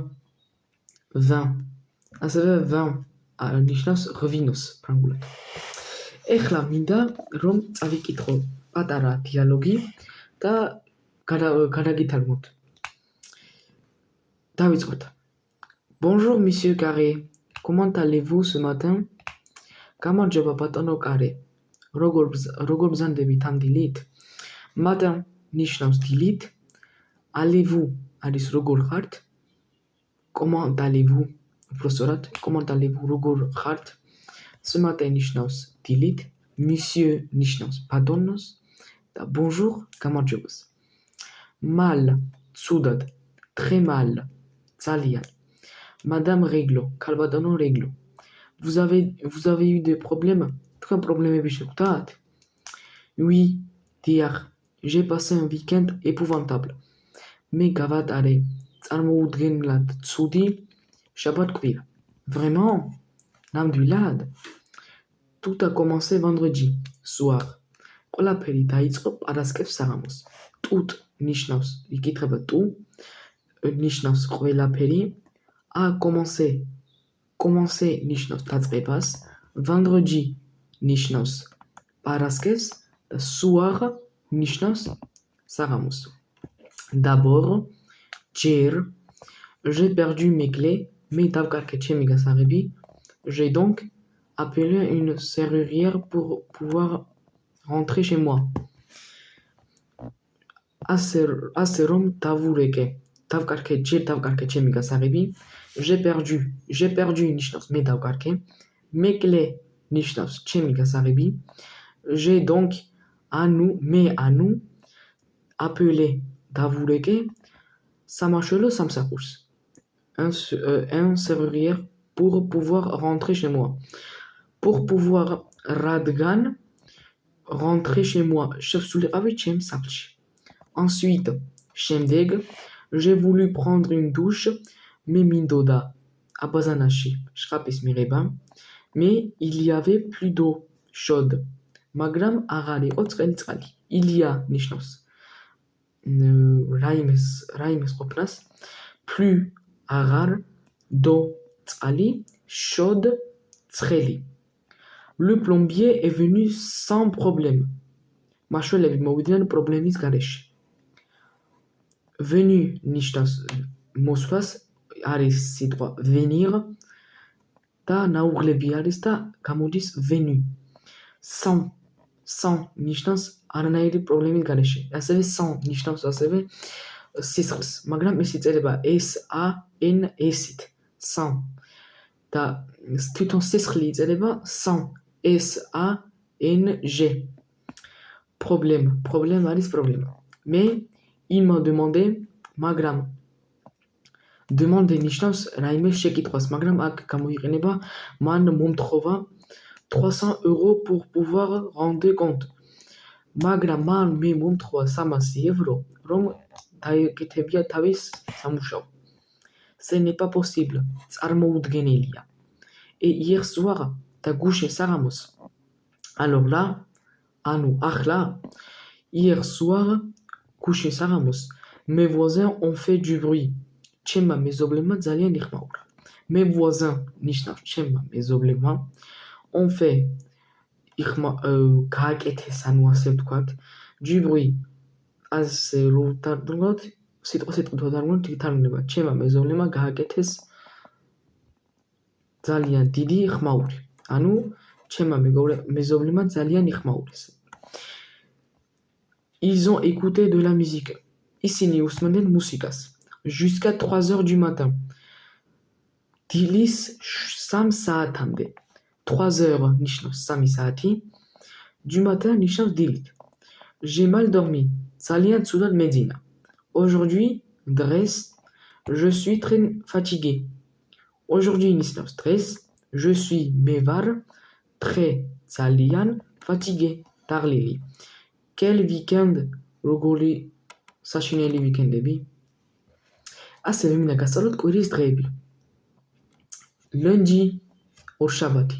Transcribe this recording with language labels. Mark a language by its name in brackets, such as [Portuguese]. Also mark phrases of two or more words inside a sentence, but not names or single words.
[Georgian] 20. ასევე 20 ნიშნავს ღვინოს ფრანგულად. ეხლა მინდა რომ წავიკითხო პატარა დიალოგი და გადაგითარგმნოთ. დავიწყოთ. [French] Bonjour monsieur Carré. Comment allez-vous ce matin? [Georgian] გამარჯობა ბატონო კარე. როგორ ბრძანდებით ამ დილით? Matin ნიშნავს დილით. Allez-vous არის როგორ ხართ? [French] Comment allez-vous? უბრალოდ comment allez-vous [Georgian] როგორ ხართ? [French] Ce matin [Georgian] ნიშნავს დილით. Monsieur ნიშნავს ბატონოს და bonjour გამარჯობას. Mal ცუდად. [French] Très mal ძალიან. Madame Réglo, ქალბატონო Réglo. Vous avez eu des problèmes? [Georgian] თქვენ პრობლემები შეგვდათ? [French] Oui, dieħ. J'ai passé un week-end épouvantable. [Georgian] მე გავატარე წარმოუდგენლად ცუდი შაბათ-კვირა. Vraiment? ნამდვილად? [French] Tout a commencé vendredi soir. [Georgian] ყველაფერი დაიწყო პარასკევს საღამოს. Tout ნიშნავს იკითხება tu. ნიშნავს ყველაფერი. [French] A commencé [Georgian] ნიშნავს დაწყებას. Vendredi ნიშნავს პარასკევს და soir ნიშნავს საღამოს. [French] D'abord, ჯერ, j'ai perdu mes clés, [Georgian] მე დავკარგე ჩემი გასაღები. [French] J'ai donc appelé une serrurière pour pouvoir rentrer chez moi. [Georgian] ასე რომ დავურეკე, ჯერ დავკარგე ჩემი გასაღები. [French] J'ai perdu [Georgian] ნიშნავს მე დავკარგე. [French] Mes clés [Georgian] ნიშნავს ჩემი გასაღები. [French] J'ai donc [Georgian] მე appelé დავურეკე სამაშველო სამსახურს. [French] Un serrurière pour pouvoir rentrer chez moi. Pour pouvoir რადგან rentrer chez moi [Georgian] შევსულიყავი ჩემ სახლში. [French] Ensuite, შემდეგ, j'ai voulu prendre une douche, [Georgian] მე მინდოდა აბაზანაში შხაპის მიღება. [French] Mais il y avait plus d'eau chaude. [Georgian] მაგრამ აღარ იყო ცხელი წყალი. [French] Il y a [Georgian] ნიშნავს რაიმეს ყოფნას. Plus აღარ, d'eau წყალი, chaude ცხელი. [French] Le plombier est venu sans problème. [Georgian] მაშველები მოვიდნენ პრობლემის გარეშე. Venu ნიშნავს მოსვლას, არის სიტყვა venir და ნაუღლები არის და გამოდის venu. Sans ნიშნავს არანაირი პრობლემის გარეშე. ასევე sans ნიშნავს ასევე სისხლს, მაგრამ ეს იწერება S-A-N-S-ით. sans და თვითონ სისხლი იწერება sans S-A-N-G. Problème არის პრობლემა. [French] Mais il m'a demandé, [Georgian] მაგრამ demande ნიშნავს რაიმე შეკითხვას, მაგრამ აქ გამოიყენება მან მომთხოვა 300 € [French] pour pouvoir rendre compte. [Georgian] მაგრამ მან მე მომთხოვა 300 € რომ დაეკეთებია თავის სამუშაო. [French] Ce n'est pas possible. წარმოუდგენელია. Et hier soir [Georgian] და გუშინ საღამოს. [French] Alors là, ახლა hier soir [Georgian] გუშინ საღამოს [French] mes voisins ont fait du bruit. [Georgian] ჩემმა მეზობლებმა ძალიან იხმაურა. [French] Mes voisins [Georgian] ნიშნავს ჩემმა მეზობლებმა. [French] On fait [Georgian] გააკეთეს, ანუ ასე ვთქვათ, [French] du bruit. [Georgian] ასე რომ დავდრუნოთ, სიტყვასიტყვით დავდრუნოთ, თარგმნება ჩემმა მეზობლებმა გააკეთეს ძალიან დიდი ხმაური. ანუ ჩემმა მეზობლებმა ძალიან იხმაურეს. [French] Ils ont écouté de la musique. [Georgian] ისინი უსმენდნენ მუსიკას. [French] Jusqu'à 3 heures du matin. [Georgian] დილის 3 საათამდე. 3 heures ნიშნავს 3 საათი. [French] Du matin [Georgian] ნიშნავს დილით. [French] J'ai mal dormi. [Georgian] ძალიან ცუდად მეძინა. [French] Aujourd'hui, დღეს, je suis très fatigué. [Georgian] Aujourd'hui ნიშნავს დღეს, [French] je suis [Georgian] მე ვარ, très ძალიან, fatigué, დაღლილი. [French] Quel weekend, [Georgian] როგორი საშინელი ვიკენდები. ასევე მინდა გასწავლოთ კვირის დღეები. Lundi, ორშაბათი.